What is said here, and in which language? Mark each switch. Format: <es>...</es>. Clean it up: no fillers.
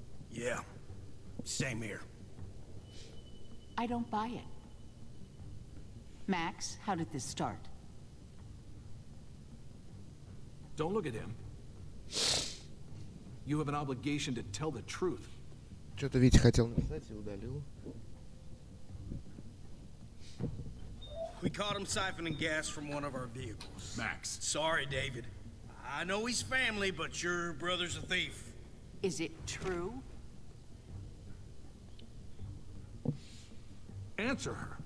<en>Yeah, same here. I don't buy it. Max, how did this start? Don't look at him. You have an obligation to tell the truth.</en> <ru>Что-то Витя хотел написать и удалил.</ru> <en>We caught him siphoning gas from one of our vehicles. Max. Sorry, David. I know he's family, but your brother's a thief. Is it true? Answer her.</en>